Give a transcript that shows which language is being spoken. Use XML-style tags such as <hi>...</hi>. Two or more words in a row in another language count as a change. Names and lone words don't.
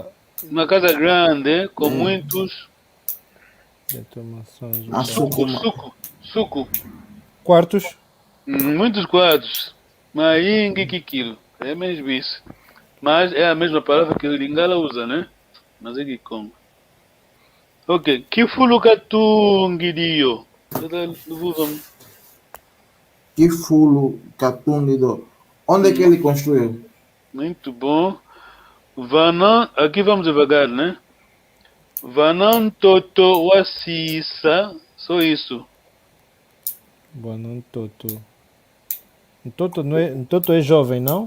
<pt>Uma casa grande, com muitos... Suco. Quartos? Muitos quartos.</pt> <kg>Maingi quilo.</kg> <pt>É mesmo isso. Mas é a mesma palavra que o Lingala usa, né? Mas é que como.</pt> <kg>Ok. Kifulu katungidio. Kifulu katungidio.</kg> <pt>Onde é que ele construiu? Muito bom. Vanan, aqui vamos devagar, né?</pt> <kg>Vanan Toto Wasisa,</kg> <pt>só isso.</pt> <kg>Vanan Toto.</kg> <pt>Toto é jovem, não?</pt>